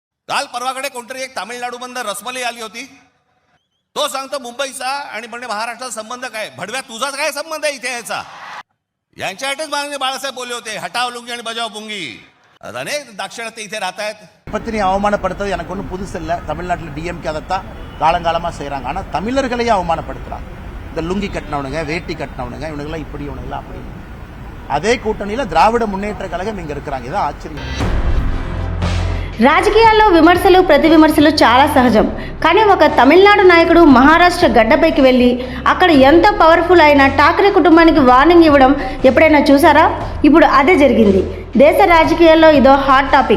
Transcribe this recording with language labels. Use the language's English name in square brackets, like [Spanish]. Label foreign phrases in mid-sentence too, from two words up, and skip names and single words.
[Marathi] काल परवाकडे कोणतरी एक तामिळनाडूमधनं रसमलाई आली होती. तो सांगतो मुंबईचा आणि म्हणजे महाराष्ट्राचा संबंध काय. भडव्या तुझाच काय संबंध आहे इथे याचा. यांच्यासाठीच माननीय बाळासाहेब बोलले होते, हटाव लुंगी आणि बजाव पुंगी. अरे दाक्षिणात्य इथे राहतायत. [Tamil] பத்தினி அவமானப்படுத்துறது எனக்கு ஒன்றும் புதுசு இல்லை. தமிழ்நாட்டில் டிஎம்கே அதைத்தான் காலங்காலமாக செய்கிறாங்க. ஆனால் தமிழர்களையே அவமானப்படுத்துகிறாங்க. இந்த லுங்கி கட்டினவனுங்க, வேட்டி கட்டினவனுங்க, இவனுங்கெல்லாம் இப்படி, இவனுங்கெல்லாம் அப்படி. அதே கூட்டணியில் திராவிட முன்னேற்ற கழகம் இங்கே இருக்கிறாங்க. இதான் ஆச்சரியம். [Telugu] రాజకీయాల్లో విమర్శలు ప్రతి విమర్శలు చాలా సహజం. కానీ ఒక తమిళనాడు నాయకుడు మహారాష్ట్ర గడ్డపైకి వెళ్ళి అక్కడ ఎంత పవర్ఫుల్ అయిన ఠాక్రే కుటుంబానికి వార్నింగ్ ఇవ్వడం ఎప్పుడైనా చూసారా? ఇప్పుడు అదే జరిగింది. దేశ రాజకీయాల్లో ఇదో [English] hot topic.